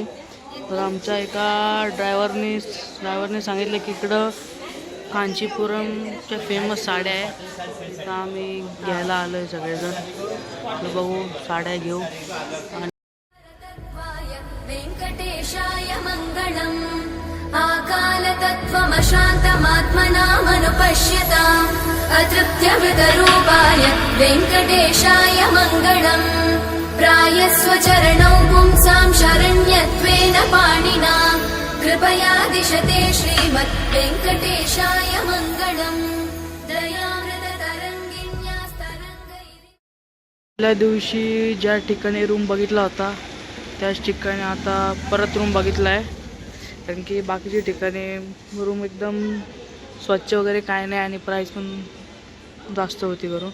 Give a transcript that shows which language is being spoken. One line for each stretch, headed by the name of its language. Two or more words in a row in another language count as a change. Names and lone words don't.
Marathi: तर आमच्या एका ड्रायव्हरने सांगितलं की इकडं कांचीपुरमच्या फेमस साड्या आहे. तर आम्ही घ्यायला आलो आहे सगळेजण. तर बघू, साड्या घेऊ. आणि
Sanskrit: वेंकटेशाय मङ्गलम्. आकालतत्त्वमशान्तमात्मनामनुपश्यताम् अतृप्त्यमृतरूपाय वेंकटेशाय मङ्गलम्. प्रायस्वचरणौ पुंसां शरण्यत्वेन पाणिना कृपया दिशते श्रीमद् वेंकटेशाय मङ्गलम्.
Marathi: पहिल्या दिवशी ज्या ठिकाणी रूम बघितला होता त्याच ठिकाणी आता परत रूम बघितला आहे. कारण की बाकीच्या ठिकाणी रूम एकदम स्वच्छ वगैरे काय नाही, आणि प्राईस पण जास्त होती करून.